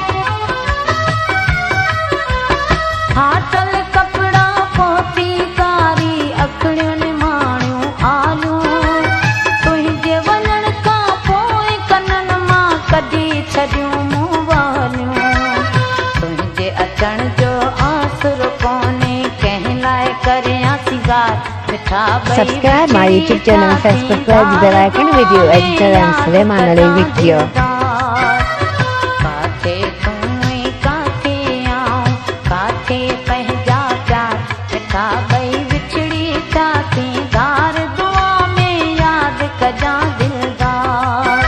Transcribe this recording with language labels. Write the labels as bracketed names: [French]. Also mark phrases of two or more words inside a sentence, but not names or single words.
[Sindhi] फाटल कपड़ा पोती कारी अखड़ियुनि माणियूं आलियूं, तुंहिंजे वञण खां पोइ कननि मां कढी छॾियूं मूं वालियूं। तुंहिंजे अचण जो आसरो कोन्हे, कंहिं लाइ करियां सिंगार, [English] Subscribe my YouTube channel and press the bell icon. Video editor and Suleiman Ali video. [Sindhi] काथे तूं ऐं काथे आऊं, काथे पंहिंजा प्यार मिठा ॿई विछड़ी थियासीं धार, दुआ में यादि कजां दिलदार।